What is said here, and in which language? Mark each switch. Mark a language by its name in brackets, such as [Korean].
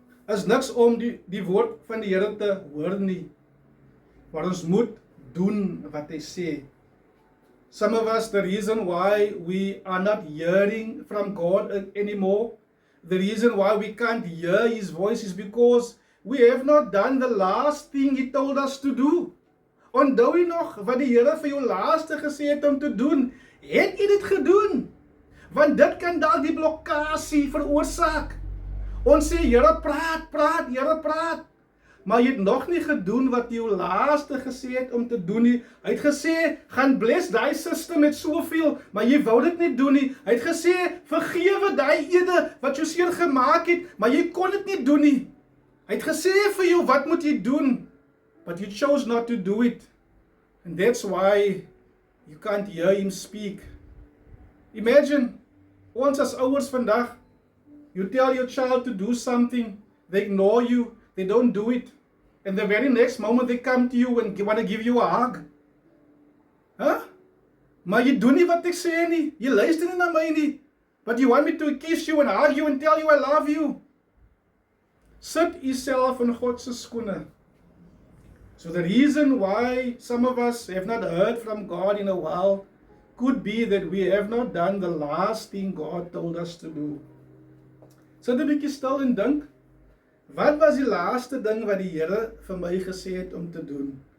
[Afrikaans] Is niks om die woord van die Here te hoor nie, maar ons moet doen wat hy sê. [English] Some of us, the reason why we are not hearing from God anymore, the reason why we can't hear His voice is because we have not done the last thing He told us to do. [Afrikaans] Onthou jy nog wat die Here vir jou laaste gesê het om te doen? Het jy dit gedoen? Want dit kan dalk die blokkasie veroorsaak. Ons sê, Here praat, Here praat. Maar jy het nog nie gedoen wat jy jou laaste gesê het om te doen nie. Hy het gesê, gaan bless daai suster met soveel, maar jy wou dit nie doen nie. Hy het gesê, vergewe daai ene wat jou seer gemaak het, maar jy kon dit nie doen nie. Hy het gesê vir jou, wat moet jy doen? [English] But you chose not to do it. And that's why you can't hear Him speak. Imagine, [Afrikaans] ons as ouers vandag, [English] you tell your child to do something, they ignore you, they don't do it. And the very next moment they come to you and want to give you a hug. Huh? [Afrikaans] Maar jy doen nie wat ek sê nie. Jy luister nie na my nie. [English] But you want me to kiss you and hug you and tell you I love you. [Afrikaans] Sit jouself in God se skoene. [English] So the reason why some of us have not heard from God in a while could be that we have not done the last thing God told us to do. [Afrikaans] Sit 'n bietjie stil en dink, wat was die laaste ding wat die Here vir my gesê het om te doen?